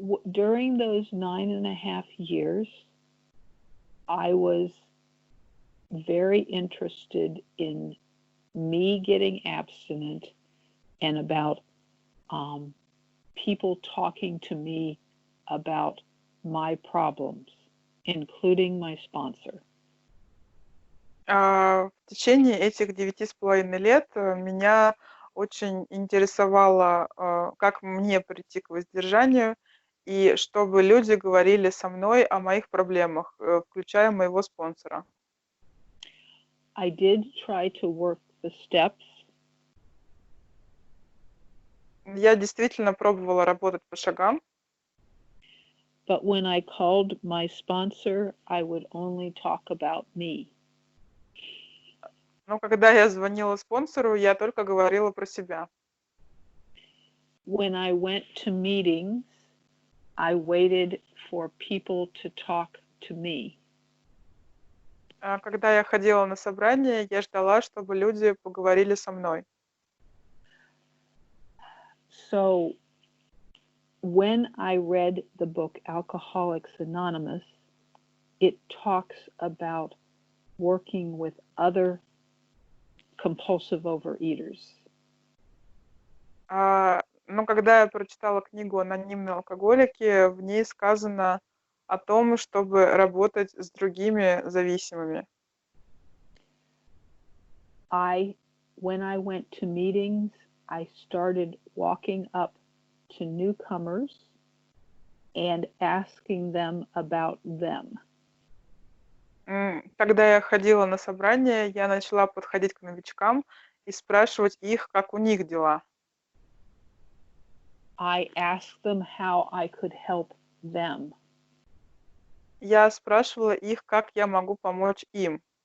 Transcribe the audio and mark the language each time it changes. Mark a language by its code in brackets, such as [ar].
[en] During those 9.5 years, I was very interested in me getting abstinent and about people talking to me about my problems, including my sponsor. [ru] В течение этих 9,5 лет меня очень интересовало, как мне прийти к воздержанию, и чтобы люди говорили со мной о моих проблемах, включая моего спонсора. [en] I did try to work the steps. [ru] Я действительно пробовала работать по шагам, [en] but when I called my sponsor, I would only talk about me. [ru] но когда я звонила спонсору, я только говорила про себя. [en] When I went to meetings, I waited for people to talk to me. [ru] Когда я ходила на собрания, я ждала, чтобы люди поговорили со мной. [en] So when I read the book Alcoholics Anonymous, it talks about working with other compulsive overeaters. [ru] Но когда я прочитала книгу «Анонимные алкоголики», в ней сказано о том, чтобы работать с другими зависимыми. [en] When I went to meetings, I started walking up to newcomers and asking them about them. [ru] Когда я ходила на собрания, я начала подходить к новичкам и спрашивать их, как у них дела. [en] I asked them how I could help them. [ru] Я спрашивала их, как я могу помочь им.